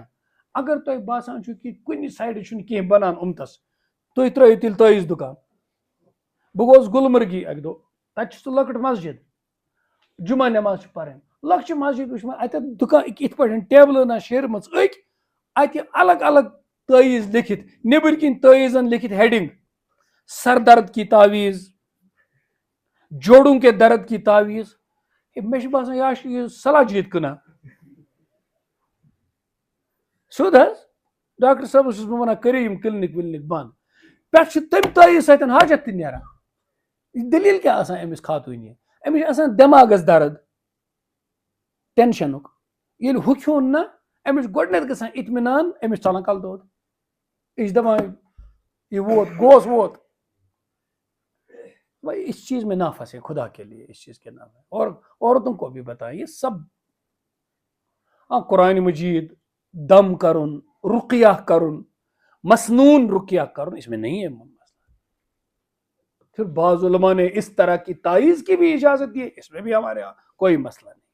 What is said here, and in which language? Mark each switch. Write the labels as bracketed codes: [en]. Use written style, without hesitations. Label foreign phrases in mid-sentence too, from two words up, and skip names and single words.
[ks] اگر تۄہہِ باسان چھُ کہِ کُنہِ سایڈٕ چھُنہٕ کینٛہہ بنان اُمتس, تُہۍ ترٲیِو تیٚلہِ تٲیٖز دُکان. بہٕ گوس گُلمرگی اکہِ دۄہ, تتہِ چھِ سُہ لۄکٕٹ مسجد, جمعہ نٮ۪ماز چھِ پرٕنۍ, لۄکچہِ مسجد وٕچھ مےٚ اتٮ۪تھ دُکان یِتھ پٲٹھۍ ٹیبلہٕ شیرمٕژ أکۍ, اتہِ الگ الگ تٲیٖز لیکھِتھ, نیبٕرۍ کِنۍ تٲیٖزن لیکھِتھ ہیڈنگ, [ur] سر درد کی تعویٖز, جوڑوں کے درد کی تعویٖز. [ks] مےٚ چھُ باسان یا چھُ یہِ صلاجیت کٕنان سیوٚد حظ. ڈاکٹر صٲبس چھُس بہٕ ونان کٔرِو یِم کلنِک ولنِک بنٛد. پٮ۪ٹھ چھُ تمہِ تٲیٖز سۭتۍ حاجت تہِ نیران. یہِ دٔلیٖل کیٛاہ آسان أمِس خاتوٗنہِ, أمِس چھُ آسان دٮ۪ماغس درد ٹینشنُک. ییٚلہِ ہُہ کھیوٚن نا, أمِس چھُ گۄڈٕنیتھ گژھان اطمینان, أمِس ژلان کلہٕ دود. یہِ چھِ دپان یہ ووت گوس ووت. [ur] بھائی اس چیز میں نہ پھنسے, خدا کے لیے اس چیز کے نام ہے. اور عورتوں کو بھی بتائیں یہ سب, ہاں قرآن مجید, دم کرن, رقیہ کرن, مسنون رقیہ کرن, اس میں نہیں ہے مسئلہ. پھر بعض علماء نے اس طرح کی تعویذ کی بھی اجازت دی ہے, اس میں بھی ہمارے یہاں کوئی مسئلہ نہیں.